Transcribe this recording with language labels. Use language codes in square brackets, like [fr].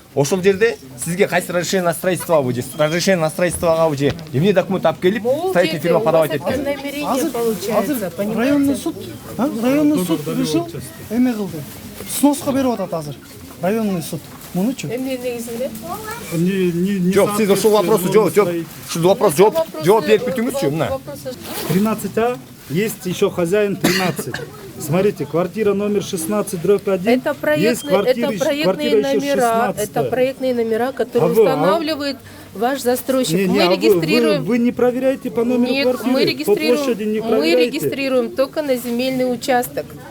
[ky] Ошол жерде сизге кайсы разрешение на строительство же, разрешение на строительствого же, эмне документ алып келип, строительная фирма подавать эткен. [ru] Намерение получается, районный суд решил, [ky] эме кылды. Сноско берип атат азыр. Районный суд. Мунучу? Эмне негизинде? Жок, сиз ушул вопросу жок. Ушул вопрос жооп берип бүтүңүзчү, мына. [ru] 13А, есть еще хозяин 13. Смотрите, квартира номер 16/1. Это проектные номера, это проектные номера, которые устанавливает ваш застройщик. Мы регистрируем. Вы не проверяете по номеру квартиры? Мы регистрируем только на земельный участок.